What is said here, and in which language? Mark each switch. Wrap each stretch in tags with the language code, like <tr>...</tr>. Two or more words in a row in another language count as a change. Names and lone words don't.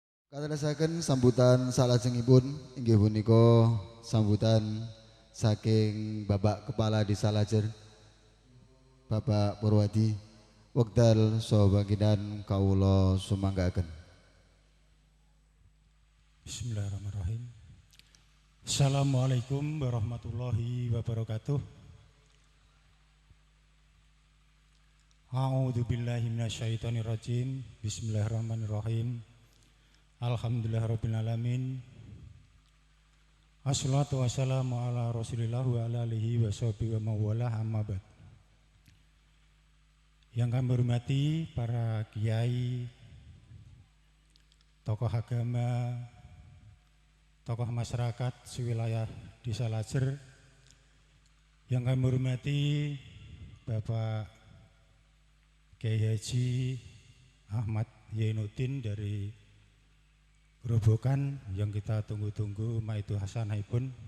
<jv>Katerasaken sambutan salajengipun inggih punika sambutan saking Bapak Kepala Desa Lajer, Bapak Purwadi, wekdal saha bangkinan kawula sumanggaken.</jv> <ar>بسم الله الرحمن الرحيم. السلام عليكم ورحمة الله وبركاته. أعوذ بالله من الشيطان الرجيم. بسم الله الرحمن الرحيم. الحمد لله رب العالمين. الصلاة والسلام على رسول الله وعلى آله وصحبه ومن والاه أما بعد.</ar> <id>Yang kami hormati para kiai, tokoh agama, tokoh masyarakat sewilayah Desa Lajer, yang kami hormati Bapak Kiai Haji Ahmad Yainuddin dari Grobogan yang kita tunggu-tunggu</id> <jv>maitu hasanahipun,</jv>